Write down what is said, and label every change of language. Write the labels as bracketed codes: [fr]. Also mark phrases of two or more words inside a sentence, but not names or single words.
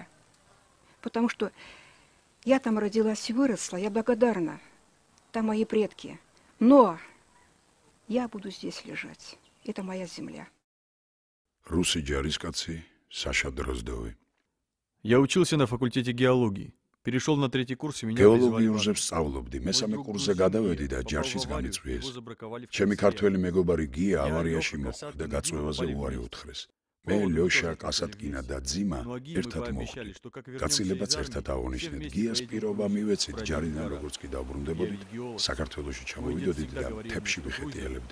[ru] Потому что я там родилась и выросла, я благодарна. Там мои предки. Но я буду здесь лежать. Это моя земля. [ka] რუსი ჯარისკაცი, Саша Дроздовый. [ru] Я учился на факультете геологии. Перешел на 3-й курс и меня [ka] გეოლოგიურ ზებს სწავლობდი. მესამე კურსზე გადავედი და ჯარშიც გამიწვიეს. ჩემი ქართველი მეგობარი გია ავარიაში მოხვდა და გაწვევაზე უარი უთხრეს. მე ლოშა, კასატკინა და ძიმა ერთად მოხვდი. გაცილებაც ერთად აღონიშნეთ. გიას პირობა მივეცით ჯარიდან როგორც კი დავბრუნდებოდით, საქართველოში ჩამოვიდოდით და თებში ვიხეტიალებდით.